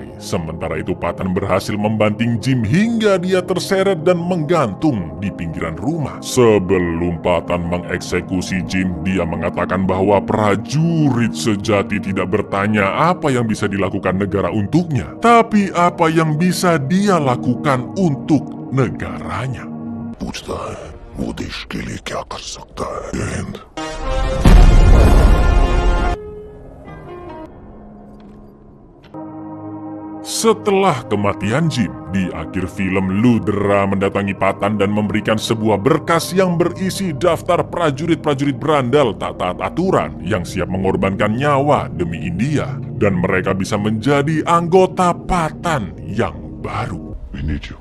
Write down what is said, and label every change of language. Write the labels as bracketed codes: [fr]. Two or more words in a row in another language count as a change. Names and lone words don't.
[id] Sementara itu Patan berhasil membanting Jim hingga dia terseret dan menggantung di pinggiran rumah. Sebelum Patan mengeksekusi Jim, dia mengatakan bahwa prajurit sejati tidak bertanya apa yang bisa dilakukan negara untuknya, tapi apa yang bisa dia lakukan untuk negaranya. [hi] पूछता है वो देश के लिए क्या कर सकता है। जय हिंद। [id] Setelah kematian Jim, di akhir film Lutra mendatangi Patan dan memberikan sebuah berkas yang berisi daftar prajurit-prajurit berandal tak taat aturan yang siap mengorbankan nyawa demi India, dan mereka bisa menjadi anggota Patan yang baru. [en] We need you.